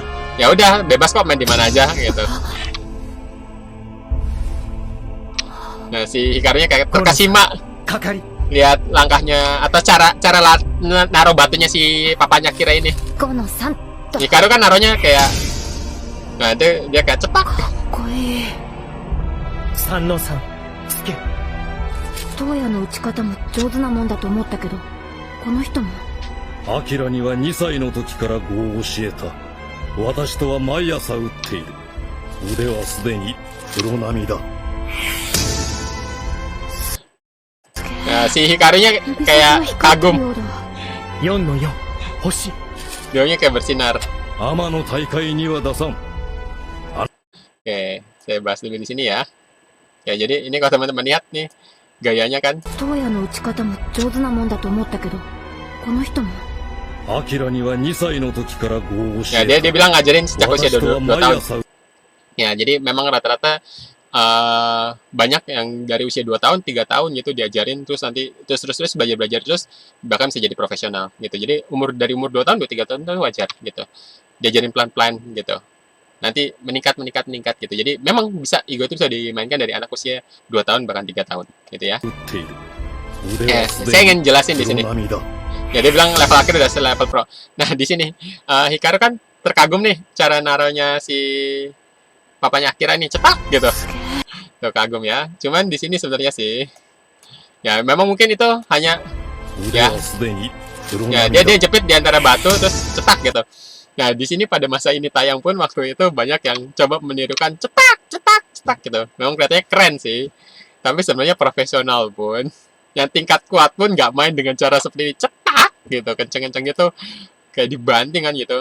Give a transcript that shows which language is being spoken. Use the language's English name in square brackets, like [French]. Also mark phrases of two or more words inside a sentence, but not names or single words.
[Indonesian] Ya udah bebas kok main di mana aja gitu. Nah si Hikarunya kayak terkesima lihat langkahnya atau cara naruh batunya si papanya Kira ini. Hikaru kan naruhnya kayak, nah dia kayak cepat. [Japanese] 三の三つけ。東野の打ち方も上手なもんだと思ったけど、この人も。アキラには2歳の時から碁を教えた。私とは毎朝打っている。腕はすでにプロ並みだ。 [Indonesian] Nah, si Hikarunya kayak kagum. [Japanese] 4 の4星。 [Indonesian] Dia kayak bersinar. [Japanese] 天の大会には出さん。 [Indonesian] Oke, saya bahas dulu di sini ya. Ya, jadi ini kalau teman-teman lihat nih gayanya kan. [Japanese] 東野の打ち方も上手なもんだと思ったけど、この人も。アキラには2歳の時から碁を教 [Indonesian] Ya, [Japanese] え [Indonesian] dia [Japanese] た。 [Indonesian] bilang ngajarin sejak usia [Japanese] 私とは [Indonesian] 2 [Japanese] 毎 [Indonesian] tahun. [Japanese] 朝 [Indonesian] Ya, jadi memang rata-rata banyak yang dari usia 2 tahun, 3 tahun gitu diajarin terus nanti terus belajar terus bahkan bisa jadi profesional gitu. Jadi dari umur 2 tahun, 2-3 tahun itu wajar gitu. Diajarin pelan-pelan gitu. Nanti meningkat gitu. Jadi memang bisa Igo itu bisa dimainkan dari anak usia 2 tahun bahkan 3 tahun gitu ya. [Japanese] 打っている。腕はす [Indonesian] Saya [Japanese] で [Indonesian] ingin [Japanese] に [Indonesian] jelasin di [Japanese] プロ [Indonesian] sini. [Japanese] 並みだ。 [Indonesian] Ya dia bilang level akhir udah level pro. Nah di sini Hikaru kan terkagum nih cara naruhnya si papanya Akira ini cetak gitu. Tuh kagum ya. Cuman di sini sebenarnya sih ya memang mungkin itu hanya [Japanese] 腕 [Indonesian] ya [Japanese] はすでにプロ [Indonesian] ya [Japanese] 並み [Indonesian] dia [Japanese] だ。 [Indonesian] jepit di antara batu terus cetak gitu. Nah di sini pada masa ini tayang pun waktu itu banyak yang coba menirukan cetak gitu. Memang kelihatannya keren sih. Tapi sebenarnya profesional pun yang tingkat kuat pun nggak main dengan cara seperti ini cetak gitu kenceng-kenceng gitu kayak dibanting kan gitu.